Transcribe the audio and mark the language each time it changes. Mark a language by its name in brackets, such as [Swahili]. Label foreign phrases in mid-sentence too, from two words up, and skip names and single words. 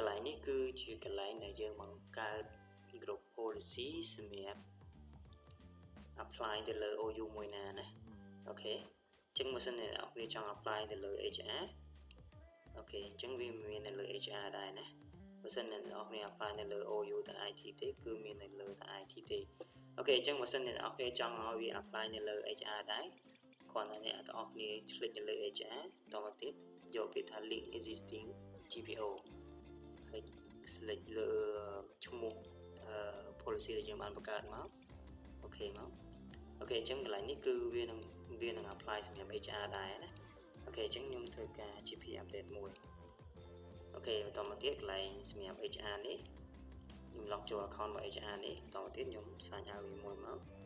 [Khmer] ន្លែងនេះគឺជាកន្លែងដែលយើងបង្កើត [English] group policy [Khmer] សម្រាប់ apply ទៅលើ OU មួយណាណាអូខេអញ្ចឹងបើសិនអ្នកនរគ្នាចង់ apply ទៅលើ HR អូខេអញ្ចឹងវាមាននៅលើ HR ដែរណាបើសិនអ្នកនរគ្នា apply នៅលើ OU តែ IT ទេគឺមាននៅលើតែ IT ទេអូខេអញ្ចឹងបើសិនអ្នកនរគ្នាចង់ ឲ្យវា apply នៅលើ HR ដែរគ្រាន់តែអ្នកនរគ្នា click នៅលើ HR តទៅទៀតយកពាក្យថា [English] link existing GPO [Khmer] ហើយ select លើឈ្មោះ policy ដែលយើងបានបង្កើតមកអូខេមកអូខេអញ្ចឹងកន្លែងនេះគឺវានឹង apply សម្រាប់ HR ដែរណាអូខេអញ្ចឹងខ្ញុំធ្វើការ [English] GP update [Khmer] មួយអូខេបន្តមកទៀតកន្លែងសម្រាប់ HR នេះខ្ញុំ log ចូល account របស់ HR នេះបន្តមកទៀតខ្ញុំ [English] sign out [Khmer] វាមួយមក